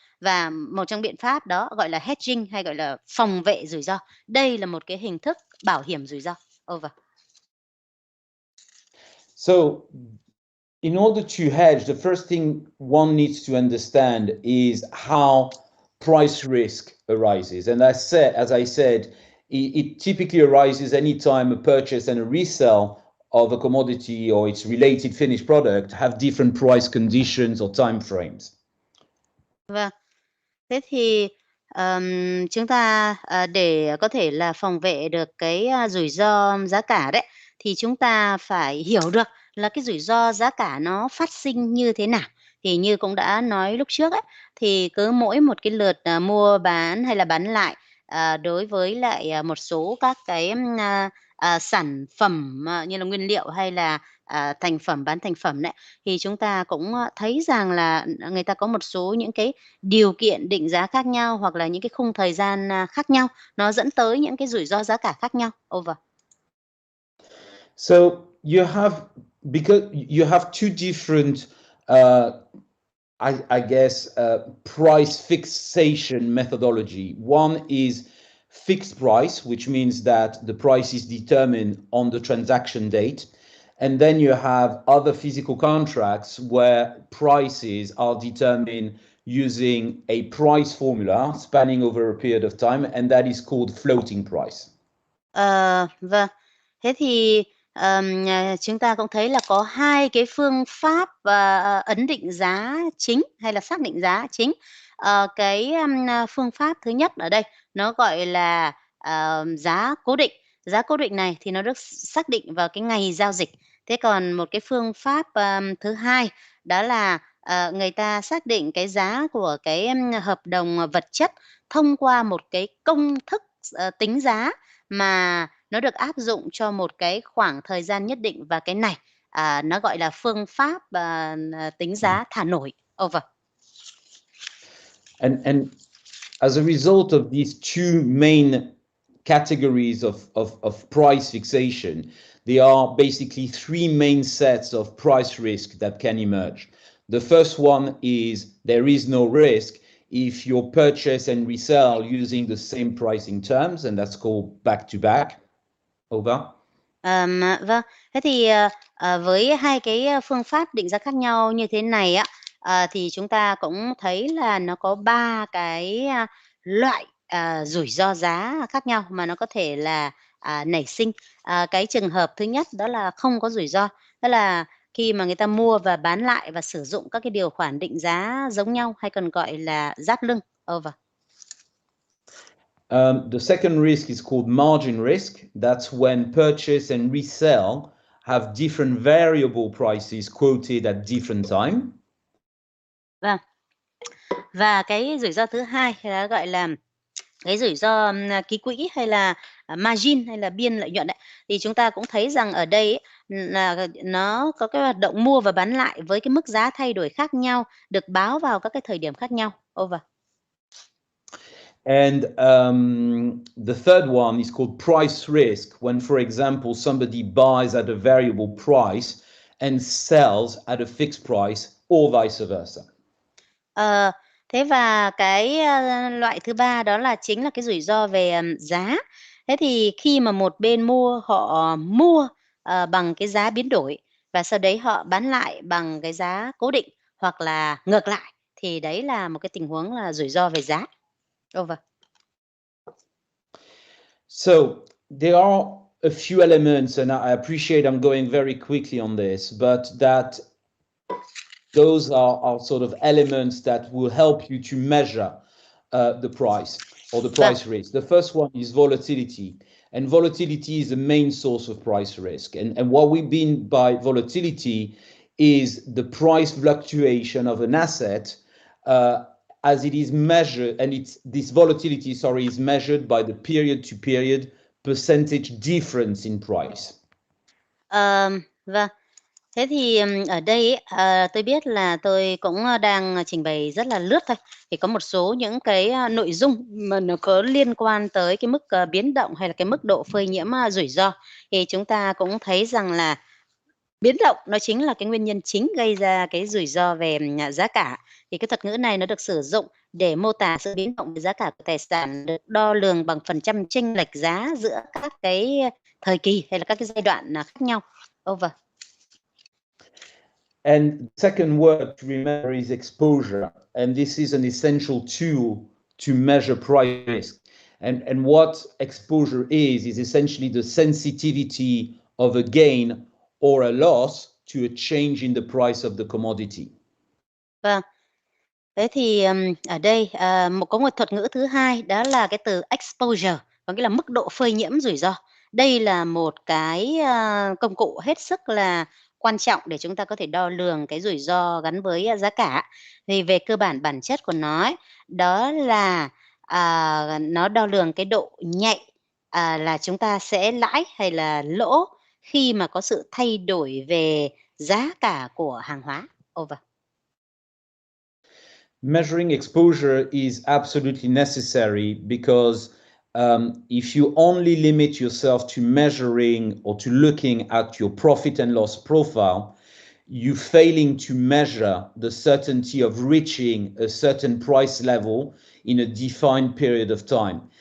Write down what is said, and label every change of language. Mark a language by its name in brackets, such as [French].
[Vietnamese] Và một trong biện pháp đó gọi là hedging, hay gọi là phòng vệ rủi ro. Đây là một cái hình thức bảo hiểm rủi ro. [English] Over. So in order to hedge, the first thing one needs to understand is how price risk arises. And as I said, it typically arises anytime a purchase and a resale of a commodity or its related finished product have different price conditions or time frames. [Vietnamese] Vâng. Thế thì chúng ta để có thể là phòng vệ được cái rủi ro giá cả đấy, thì chúng ta phải hiểu được là cái rủi ro giá cả nó phát sinh như thế nào. Thì như cũng đã nói lúc trước ấy, thì cứ mỗi một cái lượt mua bán hay là bán lại đối với lại một số các cái sản phẩm như là nguyên liệu hay là thành phẩm, bán thành phẩm đấy, thì chúng ta cũng thấy rằng là người ta có một số những cái điều kiện định giá khác nhau, hoặc là những cái khung thời gian khác nhau, nó dẫn tới những cái rủi ro giá cả khác nhau. [English] Over. So because you have two different I guess price fixation methodology. One is fixed price, which means that the price is determined on the transaction date. And then you have other physical contracts where prices are determined using a price formula spanning over a period of time, and that is called floating price. [Vietnamese] Vâng. Thế thì chúng ta cũng thấy là có hai cái phương pháp ấn định giá chính hay là xác định giá chính. Cái phương pháp thứ nhất ở đây nó gọi là giá cố định. Giá cố định này thì nó được xác định vào cái ngày giao dịch. Thế còn một cái phương pháp thứ hai đó là người ta xác định cái giá của cái hợp đồng vật chất thông qua một cái công thức tính giá mà nó được áp dụng cho một cái khoảng thời gian nhất định, và cái này nó gọi là phương pháp tính giá thả nổi. [English] Over. And as a result of these two main categories of price fixation, there are basically three main sets of price risk that can emerge. The first one is there is no risk if you purchase and resell using the same pricing terms, and that's called back-to-back. Over. [Vietnamese] Vâng, thế thì với hai cái phương pháp định giá khác nhau như thế này á, thì chúng ta cũng thấy là nó có ba cái loại rủi ro giá khác nhau mà nó có thể là nảy sinh. Cái trường hợp thứ nhất đó là không có rủi ro, đó là khi mà người ta mua và bán lại và sử dụng các cái điều khoản định giá giống nhau hay còn gọi là giáp lưng. [English] Over. The second risk is called margin risk. That's when purchase and resell have different variable prices quoted at different time. [Vietnamese] Vâng. Và cái rủi ro thứ hai là gọi là cái rủi ro ký quỹ hay là margin hay là biên lợi nhuận đấy. Thì chúng ta cũng thấy rằng ở đây ấy, là nó có cái hoạt động mua và bán lại với cái mức giá thay đổi khác nhau, được báo vào các cái thời điểm khác nhau. [English] Over. And the third one is called price risk, when, for example, somebody buys at a variable price and sells at a fixed price, or vice versa. [Vietnamese] Thế và cái loại thứ ba đó là chính là cái rủi ro về giá. Thế thì khi mà một bên họ mua bằng cái giá biến đổi và sau đấy họ bán lại bằng cái giá cố định hoặc là ngược lại, thì đấy là một cái tình huống là rủi ro về giá. [English] Over. So there are a few elements, and I appreciate I'm going very quickly on this, but those are sort of elements that will help you to measure the price or the price risk. The first one is volatility, and volatility is the main source of price risk. And what we mean by volatility is the price fluctuation of an asset as it is measured, and this volatility, is measured by the period-to-period percentage difference in price. [Vietnamese] Vâng. Thế thì ở đây tôi biết là tôi cũng đang trình bày rất là lướt thôi. Thì có một số những cái nội dung mà nó có liên quan tới cái mức biến động hay là cái mức độ phơi nhiễm rủi ro. Thì chúng ta cũng thấy rằng là biến động nó chính là cái nguyên nhân chính gây ra cái rủi ro về giá cả. Thì cái thuật ngữ này nó được sử dụng để mô tả sự biến động về giá cả của tài sản được đo lường bằng phần trăm chênh lệch giá giữa các cái thời kỳ hay là các cái giai đoạn khác nhau. [English] Over. And the second word to remember is exposure. And this is an essential tool to measure price risk. And what exposure is essentially the sensitivity of a gain or a loss to a change in the price of the commodity. [Vietnamese] Vâng. Thế thì ở đây có một thuật ngữ thứ hai, đó là cái từ exposure, có nghĩa là mức độ phơi nhiễm rủi ro. Đây là một cái công cụ hết sức là quan trọng để chúng ta có thể đo lường cái rủi ro gắn với giá cả. Thì về cơ bản bản chất của nó ấy, đó là nó đo lường cái độ nhạy là chúng ta sẽ lãi hay là lỗ khi mà có sự thay đổi về giá cả của hàng hóa. [English] Over. Measuring exposure is absolutely necessary because if you only limit yourself to measuring or to looking at your profit and loss profile, you're failing to measure the certainty of reaching a certain price level in a defined period of time.